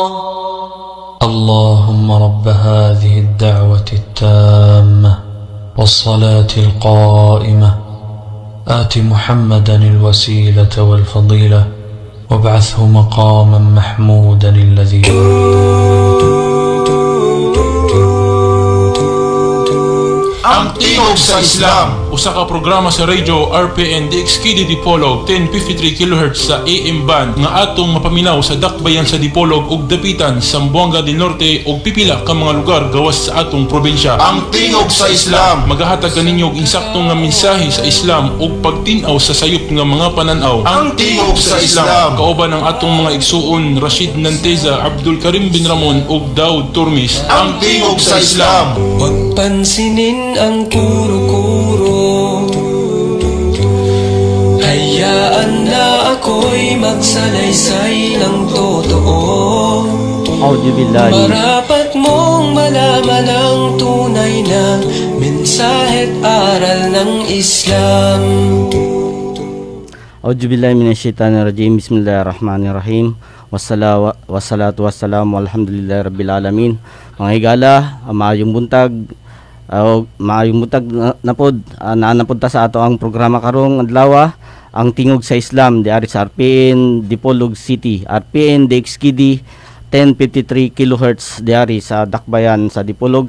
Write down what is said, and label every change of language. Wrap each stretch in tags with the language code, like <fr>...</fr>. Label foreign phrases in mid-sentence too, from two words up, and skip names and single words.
<ar>اللهم رب هذه الدعوة التامة والصلاة القائمة آت محمدا الوسيلة والفضيلة وابعثه مقاما محمودا الذي</ar> <ceb>Ang Tingog sa Islam. Usa ka programa sa radio RPN DXKD Dipolog 1053 kHz sa AM band nga atong mapaminaw sa dakbayan sa Dipolog ug dapitan sa Zamboanga del Norte ug pipila ka mga lugar gawas sa atong probinsya. Ang Tingog sa Islam. Magahatag kaninyo og insaktong nga mensahe sa Islam ug pagtin-aw sa sayop nga mga pananaw. Ang Tingog sa Islam. Kauban ang atong mga igsuon Rashid Nantiza, Abdul Kareem bin Ramon ug Daud Turmis. Ang Tingog sa Islam.</ceb> <tl>Huwag pansinin ang kuro-kuro, hayaan na ako'y magsalaysay ng totoo. Marapat mong malaman ang tunay na mensahe't aral ng Islam.</tl> <ar>أعوذ بالله من الشيطان الرجيم. بسم الله الرحمن الرحيم والصلاة والسلام الحمد لله رب العالمين.</ar> <ceb>Mga higala, maayong buntag na pod naanapod ta sa ato ang programa karong adlaw, ang Tingog sa Islam di ari sa RPN Dipolog City, RPN DXKD 1053 kHz di ari sa Dakbayan sa Dipolog.</ceb>